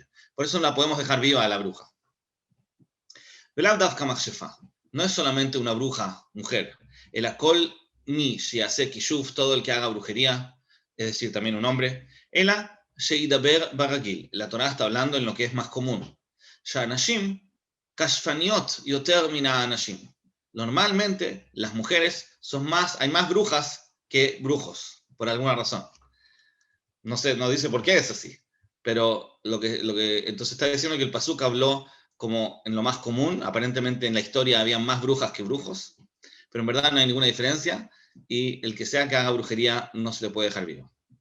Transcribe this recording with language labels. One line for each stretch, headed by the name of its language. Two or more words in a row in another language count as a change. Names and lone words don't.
Spanish: Por eso no la podemos dejar viva a la bruja. No es solamente una bruja, mujer.
Hebrew: אלא כל מי שיעשה כישוף,
Spanish: todo el que haga brujería, es decir, también un hombre.
Hebrew: אלא שדיבר ברגיל.
Spanish: La Torá está hablando en lo que es más común.
Hebrew: שנשים כשפניות יותר מן האנשים.
Spanish: Normalmente las mujeres hay más brujas que brujos, por alguna razón. No sé, no dice por qué es así, pero lo que entonces está diciendo que el pasuk habló como en lo más común. Aparentemente en la historia había más brujas que brujos, pero en verdad no hay ninguna diferencia, y el que sea que haga brujería no se le puede dejar vivo.